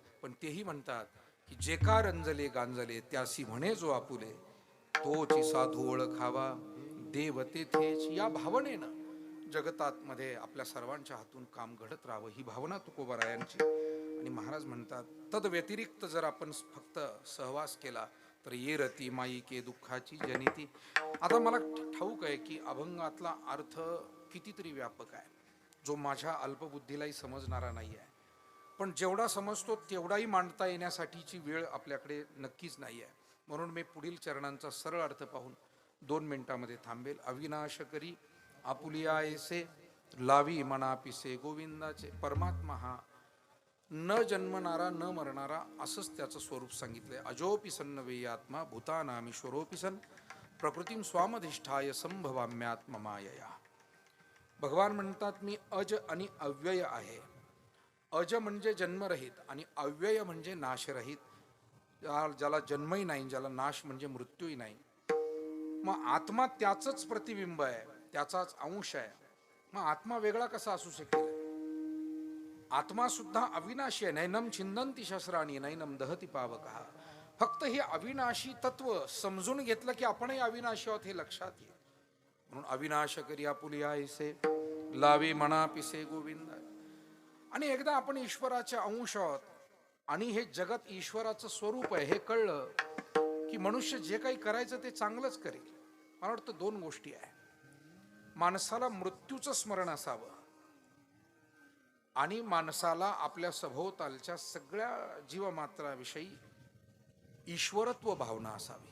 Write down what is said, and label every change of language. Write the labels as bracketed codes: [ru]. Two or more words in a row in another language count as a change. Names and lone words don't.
[mr] पण तेही म्हणतात की जे का रंजले गांजले त्यासी म्हणे जो आपुले, तोची साधू ओळखावा देव तेथेच. या भावनेनं जगतात मध्ये आपल्या सर्वांच्या हातून काम घडत राहावं, ही भावना तुकोबारायांची. आणि महाराज म्हणतात, तद व्यतिरिक्त जर आपण फक्त सहवास केला तर ये रती माई के दुःखाची जनिती. आता मला ठाऊक आहे की अभंगातला अर्थ कितीतरी व्यापक आहे, जो माझ्या अल्पबुद्धीलाही समजणारा नाही आहे. पण जेवढा समजतो तेवढाही मांडता येण्यासाठीची वेळ आपल्याकडे नक्कीच नाही आहे. म्हणून मी पुढील चरणांचा सरळ अर्थ पाहून 2 मिनिटांमध्ये थांबेल. अविनाश करी आपुलिया ऐसे लावी मना पिसे गोविंदाचे. परमात्मा हा न जन्मणारा न मरणारा असंच त्याचं स्वरूप सांगितलंय. [sa] अजोपि सन्न वे आत्मा भूतानामीश्वरोपि सन प्रकृतीम स्वामधिष्ठाय संभवाम्यात्ममायया. [mr] भगवान म्हणतात मी अज आणि अव्यय आहे. अज म्हणजे जन्मरहित आणि अव्यय म्हणजे नाशरहित, ज्याला जन्मही नाही, ज्याला नाश म्हणजे मृत्यूही नाही. मग आत्मा त्याचंच प्रतिबिंब आहे, त्याचाच अंश आहे. मग आत्मा वेगळा कसा असू शकेल? आत्मा सुद्धा अविनाशी आहे. [sa] नैनम छिंदंती शस्त्राणी नैनम दहती पावकः. [mr] फक्त हे अविनाशी तत्व समजून घेतलं की आपणही अविनाशी आहोत हे लक्षात येईल. म्हणून अविनाश करी आपुलिया ऐसे लावे मना पिसे गोविंद. आणि एकदा आपण ईश्वराचे अंश आहोत आणि हे जगत ईश्वराचं स्वरूप आहे हे कळलं की मनुष्य जे काही करायचं ते चांगलंच करेल. मला वाटतं दोन गोष्टी आहे. माणसाला मृत्यूचं स्मरण असावं आणि माणसाला आपल्या सभोवतालच्या सगळ्या जीवमात्राविषयी ईश्वरत्व भावना असावी.